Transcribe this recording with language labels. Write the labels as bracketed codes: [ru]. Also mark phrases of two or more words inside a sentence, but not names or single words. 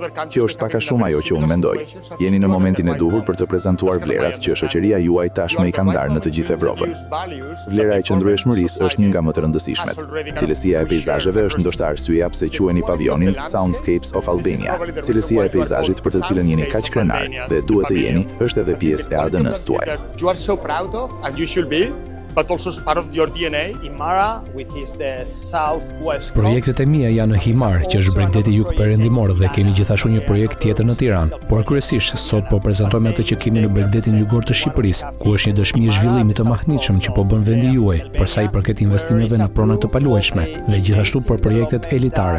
[sq] Kjo është pak a shumë ajo që unë mendoj. Jeni në momentin e duhur për të prezantuar vlerat që shoqëria juaj tashmë i ka ndarë në të gjithë Evropën. Vlera e qëndrueshmërisë është një nga më të rëndësishmet. Cilësia e peizazheve është ndoshta arsyeja pse quheni pavionin Soundscapes of Albania. Cilësia e peizazhit për të cilën jeni kaq krenar dhe duhet të jeni është edhe pjesë e ADN-s tuaj. [en] But also as part of your DNA. Himara, which is the southwest. [sq] Projektet e mia janë në Himar, që është Bregdeti jugperëndimor dhe kemi gjithashtu një projekt tjetër në Tiranë. Por kryesisht sot po prezantojmë atë që kemi në Bregdetin jugor të Shqipërisë, ku është një dëshmi e zhvillimit të mahnitshëm që po bën vendi juaj, për sa i përket investimeve në prona të paluajshme dhe gjithashtu për projektet elitare.